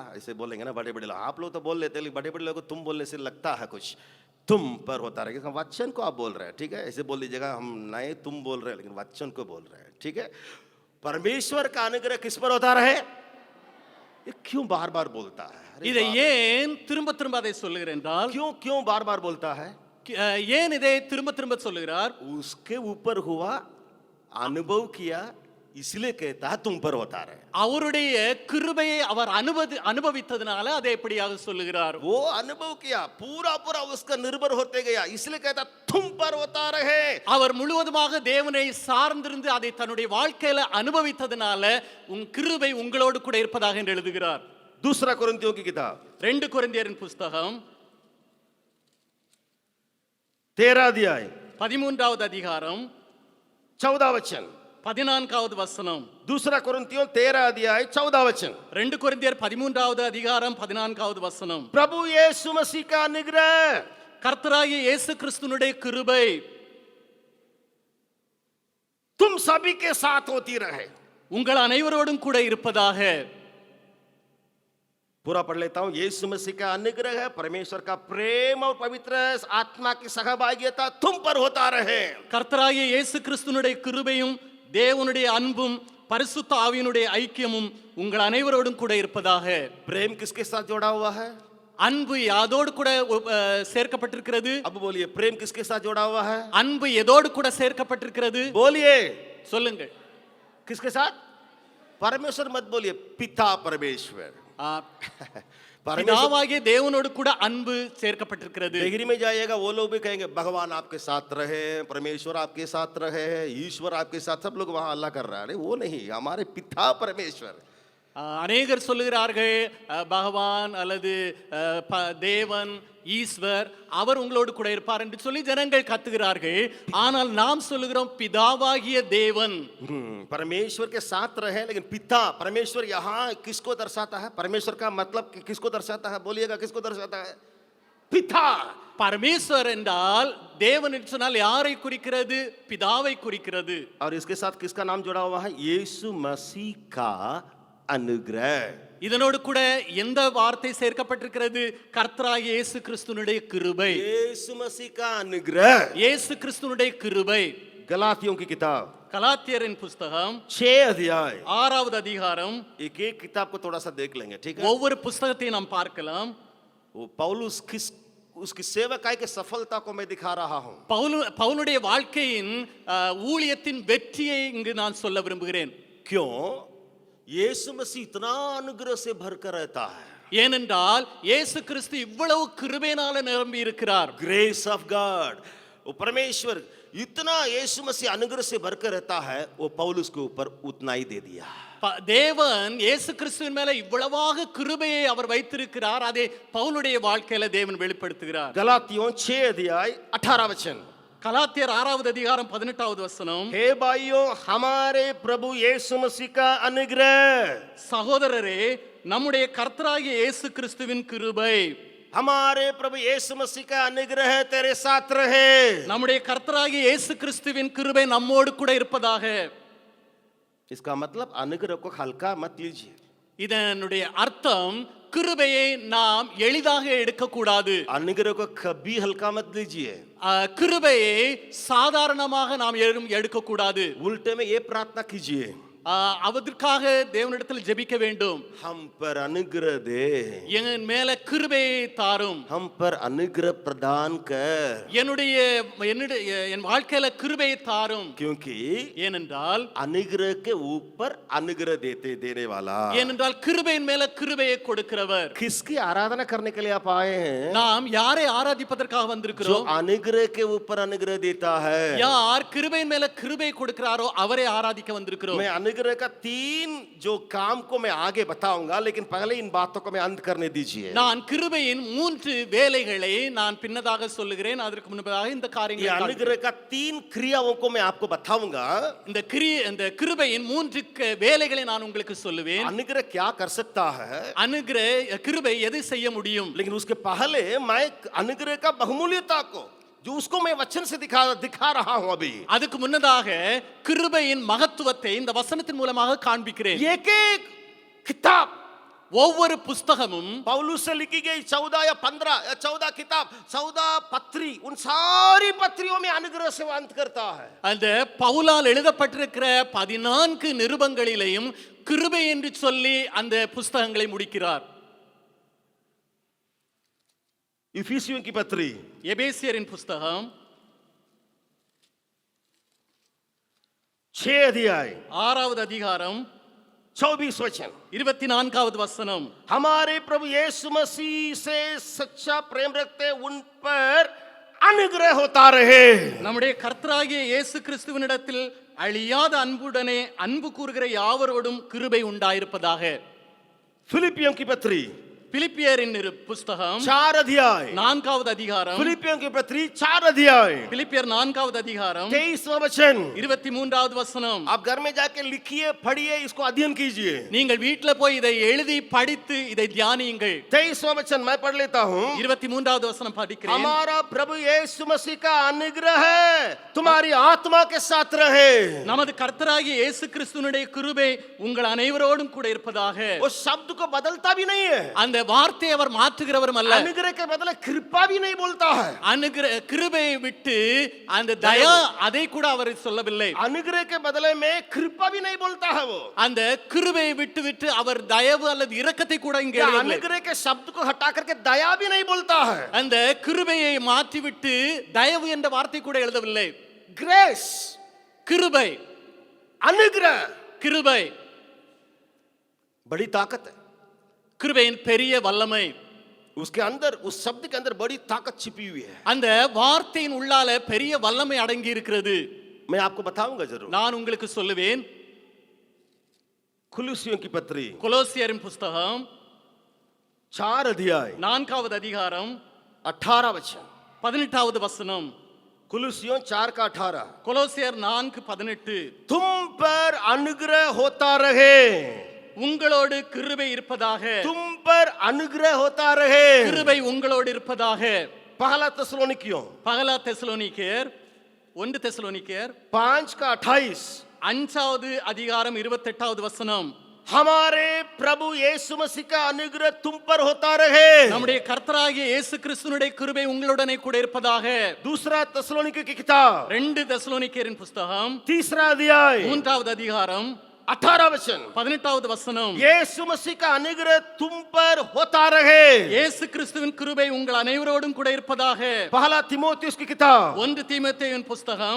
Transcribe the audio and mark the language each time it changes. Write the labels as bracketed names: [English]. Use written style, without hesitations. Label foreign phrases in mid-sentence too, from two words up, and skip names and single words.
[Hindi] ऐसे बोलेंगे ना बड़े बड़े लोग। आप लोग तो बोल लेते हैं, लेकिन बड़े बड़े लोग को तुम बोलने से लगता है कुछ। तुम पर होता रहेगा, वचन को आप बोल रहे हैं, ठीक है? ऐसे बोल दीजिएगा, हम नहीं तुम बोल रहे हैं, लेकिन वचन को बोल रहे हैं, ठीक है? परमेश्वर का अनुग्रह किस पर होता रहे? ये क्यों बार बार बोलता है? [Tamil] இதை ஏன் திரும்ப திரும்ப அதை சொல்லுகிறேன் என்றால், [Hindi] क्यों क्यों बार बार बोलता है? [Tamil] ஏன் இதை திரும்ப திரும்ப சொல்லுகிறார்? [Hindi] उसके ऊपर हुआ, अनुभव किया, इसलिए कहता है तुम पर होता रहे। [Tamil] அவருடைய கிருபையை அவர் அனுபவித்ததனால அதை எப்படியாக சொல்லுகிறார்? [Hindi] वो अनुभव किया, पूरा पूरा उसका निर्भर होते गया, इसलिए कहता तुम पर होता रहे। [Tamil] அவர் முழுவதுமாக தேவனை சார்ந்திருந்து அதை தன்னுடைய வாழ்க்கையில அனுபவித்ததனால உன் கிருபை உங்களோடு கூட இருப்பதாக என்று எழுதுகிறார். [Hindi] दूसरा कुरिन्थियों की किताब [Tamil] 2 கொரிந்தியரின் புஸ்தகம் [Hindi] 13 अध्याय [Tamil] 13வது அதிகாரம் [Hindi] 14 वचन। [Tamil] 14வது வசனம். [Hindi] दूसरा कुरिन्थियों 13 अध्याय 14 वचन। [Tamil] 2 கொரிந்தியர் 13வது அதிகாரம் 14வது வசனம். [Hindi] प्रभु यीशु मसीह का अनुग्रह [Tamil] கர்த்தராகிய இயேசு கிறிஸ்துவினுடைய கிருபை [Hindi] तुम सभी के साथ होती रहे। [Tamil] உங்கள் அனைவரோடும் கூட இருப்பதாக. [Hindi] पूरा पढ़ लेता हूं। यीशु मसीह का अनुग्रह है, परमेश्वर का प्रेम और पवित्र आत्मा की सहभागिता तुम पर होता रहे। [Tamil] கர்த்தராகிய இயேசு கிறிஸ்துவினுடைய கிருபையும் தேவனுடைய அன்பும் பரிசுத்த ஆவியினுடைய ஐக்கியமும் உங்கள் அனைவரோடும் கூட இருப்பதாக. [Hindi] प्रेम किसके साथ जोड़ा हुआ है? [Tamil] அன்பு யாதோடு கூட சேர்க்கப்பட்டிருக்கிறது? [Hindi] अब बोलिए, प्रेम किसके साथ जोड़ा हुआ है? [Tamil] அன்பு எதோடு கூட சேர்க்கப்பட்டிருக்கிறது? [Hindi] बोलिए, [Tamil] சொல்லுங்கள். [Hindi] किसके साथ? परमेश्वर मत बोलिए, पिता परमेश्वर। [Tamil] பிதாவாகிய தேவனோடு கூட அன்பு சேர்க்கப்பட்டிருக்கிறது. [Hindi] डिग्री में जाइएगा, वो लोग भी कहेंगे भगवान आपके साथ रहे, परमेश्वर आपके साथ रहे, ईश्वर आपके साथ, सब लोग वहां अल्लाह कर रहा है। वो नहीं, हमारे पिता परमेश्वर। [Tamil] அநேகர் சொல்லுகிறார்கள் பகவான் அல்லது தேவன் ஈஸ்வர் அவர் உங்களோடு கூட இருப்பார் என்று சொல்லி ஜனங்கள் கத்துகிறார்கள். ஆனால் நாம் சொல்லுகிறோம் பிதாவாகிய தேவன் [Hindi] परमेश्वर के साथ रहे, लेकिन पिता परमेश्वर यहाँ किसको दर्शाता है? परमेश्वर का मतलब किसको दर्शाता है? बोलिएगा, किसको दर्शाता है? पिता. [Tamil] பரமேஸ்வர் என்றால் தேவன் என்று சொன்னால் யாரை குறிக்கிறது? பிதாவை குறிக்கிறது. [Hindi] और इसके साथ किसका नाम जुड़ा हुआ है? यीशु मसीह का अनुग्रह. [Tamil] இதனோடு கூட எந்த வார்த்தை சேர்க்கப்பட்டிருக்கிறது? கர்த்தராகிய இயேசு கிறிஸ்துவினுடைய கிருபை. [Hindi] यीशु मसीह का अनुग्रह. [Tamil] இயேசு கிறிஸ்துவினுடைய கிருபை. [Hindi] गलातियों की किताब [Tamil] கலாத்தியரின் புஸ்தகம் [Hindi] 6 अध्याय [Tamil] 6வது அதிகாரம். [Hindi] एक एक किताब को थोड़ा सा देख लेंगे, ठीक है? [Tamil] ஒவ்வொரு புஸ்தகத்தையும் நாம் பார்க்கலாம். [Hindi] वो पौलुस उसकी सेवकाई की सफलता को मैं दिखा रहा हूं. [Tamil] பவுலுடைய வாழ்க்கையின் ஊழியத்தின் வெற்றியை இங்கு நான் சொல்ல விரும்புகிறேன். [Hindi] क्यों? यीशु मसीह इतना अनुग्रह से भरकर रहता है. [Tamil] ஏனென்றால் இயேசு கிறிஸ்து இவ்வளவு கிருபையினால நிரம்பி இருக்கிறார். [English] grace of God. [Hindi] वो परमेश्वर इतना यीशु मसीह अनुग्रह से भरकर रहता है, वो पौलुस के ऊपर उतना ही दे दिया. [Tamil] தேவன் இயேசு கிறிஸ்துவின் மேல இவ்வளவாக கிருபையை அவர் வைத்திருக்கிறார். அதை பவுலுடைய வாழ்க்கையில தேவன் வெளிப்படுத்துகிறார். [Hindi] गलातियों 6 अध्याय 18 वचन. [Tamil] கலாத்தியர் 6வது அதிகாரம் 18வது வசனம். [Hindi] हे भाइयों, हमारे प्रभु यीशु मसीह का अनुग्रह. [Tamil] சகோதரரே, நம்முடைய கர்த்தராகிய இயேசு கிறிஸ்துவின் கிருபை, [Hindi] हमारे प्रभु यीशु मसीह का अनुग्रह तेरे साथ रहे. [Tamil] நம்முடைய கர்த்தராகிய இயேசு கிறிஸ்துவின் கிருபை நம்மோடு கூட இருப்பதாக. [Hindi] इसका मतलब अनुग्रह को हल्का मत लीजिए. [Tamil] இதனுடைய அர்த்தம் கிருபையை நாம் எளிதாக எடுக்க கூடாது. [Hindi] अनुग्रह को कभी हल्का मत लीजिए. [Tamil] கிருபையை சாதாரணமாக நாம் எடுக்க கூடாது. [Hindi] उल्टे में ये प्रार्थना कीजिए, [Tamil] அதற்காக தேவனிடத்தில் ஜெபிக்க வேண்டும். [Hindi] हम पर अनुग्रह दे. [Tamil] என் மேல கிருபையை தாரும். [Hindi] हम पर अनुग्रह प्रदान कर. [Tamil] என் வாழ்க்கையில கிருபையை தாரும். [Hindi] क्योंकि [Tamil] ஏனென்றால் [Hindi] अनुग्रह के ऊपर अनुग्रह देने वाला. [Tamil] ஏனென்றால் கிருபையின் மேல கிருபையை கொடுக்கிறவர். [Hindi] किसकी आराधना करने के लिए आप आए हैं? [Tamil] நாம் யாரை ஆராதிப்பதற்காக [Hindi] जो [Tamil] வந்திருக்கிறோம்? [Hindi] अनुग्रह के ऊपर अनुग्रह देता है. [Tamil] யார் கிருபையின் மேல கிருபை கொடுக்கிறாரோ அவரை ஆராதிக்க வந்திருக்கிறோம். [Hindi] मैं अनुग्रह का 3 जो काम को मैं आगे बताऊंगा, लेकिन पहले इन बातों को मैं अंत करने दीजिए. [Tamil] நான் கிருபையின் 3 வேலைகளை நான் பின்னதாக சொல்லுகிறேன். அதற்கு முன்னதாக இந்த [Hindi] ये [Tamil] காரியங்களை [Hindi] अनुग्रह का 3 क्रियाओं को मैं आपको बताऊंगा. [Tamil] இந்த கிருபையின் 3 வேலைகளை நான் உங்களுக்கு சொல்லுவேன். [Hindi] अनुग्रह क्या कर सकता है, [Tamil] கிருபை எதை செய்ய முடியும்? [Hindi] लेकिन उसके पहले मैं अनुग्रह का बहुमूल्यता को जो उसको मैं वचन से दिखा रहा हूं अभी. [Tamil] அதுக்கு முன்னதாக கிருபையின் மகத்துவத்தை இந்த வசனத்தின் மூலமாக காண்பிக்கிறேன். [Hindi] एक एक किताब, [Tamil] ஒவ்வொரு புஸ்தகமும் [Hindi] पौलुस से लिखी गई 14 या 15 या 14 किताब, 14 पत्री, उन सारी पत्रियों में अनुग्रह से अंत करता है. [Tamil] அந்த பவுலால் எழுதப்பட்டிருக்கிற 14 நிருபங்களிலேயும் கிருபை என்று சொல்லி அந்த புஸ்தகங்களை முடிக்கிறார். [Hindi] इफिसियों की पत्री, [Tamil] எபேசியரின் புஸ்தகம் [Hindi] 6 अध्याय [Tamil] 6வது அதிகாரம் [Hindi] 24 वचन. [Tamil] 24வது வசனம். [Hindi] हमारे प्रभु यीशु मसीह से सच्चा प्रेम रखते उन पर अनुग्रह होता रहे. [Tamil] நம்முடைய கர்த்தராகிய இயேசு கிறிஸ்துவினிடத்தில் அழியாத அன்புடனே அன்பு கூறுகிற யாவரோடும் கிருபை உண்டாயிருப்பதாக. [Hindi] फिलिपियों की पत्री [Tamil] பிலிப்பியரின் புஸ்தகம் [Hindi] 4 अध्याय [Tamil] 4வது அதிகாரம். [Hindi] फिलिपियों की पत्री 4 अध्याय [Tamil] பிலிப்பியர் 4வது அதிகாரம் [Hindi] 23वां वचन. [Tamil] 23வது வசனம். [Hindi] आप घर में जाके लिखिए, पढ़िए, इसको अध्ययन कीजिए. [Tamil] நீங்கள் வீட்ல போய் இதை எழுதி படித்து இதை தியானியுங்கள். [Hindi] 23वां वचन मैं पढ़ लेता हूं. [Tamil] 23வது வசனம் படிக்கிறேன். [Hindi] हमारा प्रभु यीशु मसीह का अनुग्रह तुम्हारी आत्मा के साथ रहे. [Tamil] நமது கர்த்தராகிய இயேசு கிறிஸ்துவினுடைய கிருபை உங்கள் அனைவரோடும் கூட இருப்பதாக. [Hindi] वो शब्द को बदलता भी नहीं है. [Tamil] அந்த வார்த்தையை அவர் மாற்றுகிறவரும் அல்ல. [Hindi] अनुग्रह के बदले कृपा भी नहीं बोलता है. [Tamil] கிருபையை விட்டு அந்த தயா அதை கூட அவர் சொல்லவில்லை. [Hindi] अनुग्रह के बदले में कृपा भी नहीं बोलता है. वो [Tamil] அந்த கிருபையை விட்டு அவர் தயவு அல்லது இரக்கத்தை கூட இங்கே எழுதவில்லை. [Hindi] अनुग्रह के शब्द को हटा करके दया भी नहीं बोलता है. [Tamil] அந்த கிருபையை மாற்றிவிட்டு தயவு என்ற வார்த்தை கூட எழுதவில்லை. [Hindi] ग्रेस, [Tamil] கிருபை, [Hindi] अनुग्रह, [Tamil] கிருபை [Hindi] बड़ी ताकत है. [Tamil] கிருபையின் பெரிய வல்லமை. [Hindi] उसके अंदर, उस शब्द के अंदर बड़ी ताकत छिपी हुई है. [Tamil] அந்த வார்த்தையின் உள்ளால பெரிய வல்லமை அடங்கி இருக்கிறது. [Hindi] मैं आपको बताऊंगा जरूर. [Tamil] நான் உங்களுக்கு சொல்லுவேன். [Hindi] कुलुसियों की पत्री [Tamil] கொலோசியரின் புஸ்தகம் [Hindi] 4 अध्याय [Tamil] 4வது அதிகாரம் [Hindi] 18 वचन। [Tamil] 18வது வசனம்। [Hindi] कुलुसियों 4 का 18। [Tamil] கொலோசியர் 4:18 [Hindi] तुम पर अनुग्रह होता रहे, [Tamil] உங்களோடு கிருபை இருப்பதாக, [Hindi] तुम पर अनुग्रह होता रहे। [Tamil] கிருபை உங்களோடு இருப்பதாக। [Hindi] पहला तेसलोनिकियों [Tamil] பகலா தெசலோனிக்கேயர் 1 தெசலோனிக்கேயர் [Hindi] 5 का 28। [Tamil] 5வது அதிகாரம் 28வது வசனம்। [Hindi] हमारे प्रभु यीशु मसीह का अनुग्रह तुम पर होता रहे। [Tamil] நம்முடைய கர்த்தராகிய இயேசு கிறிஸ்துவினுடைய கிருபை உங்களுடனே கூட இருப்பதாக। [Hindi] दूसरा तेसलोनिके की किताब [Tamil] 2 தெசலோனிக்கேயரின் புஸ்தகம் [Hindi] 3 अध्याय [Tamil] 3வது அதிகாரம் [Hindi] 18 वचन। [Tamil] 18வது வசனம்। [Hindi] यीशु मसीह का अनुग्रह तुम पर होता रहे। [Tamil] இயேசு கிறிஸ்துவின் கிருபை உங்கள் அனைவரோடும் கூட இருப்பதாக। [Hindi] पहला तीमुथियुस की किताब [Tamil] 1 தீமோத்தேயுவின் புஸ்தகம்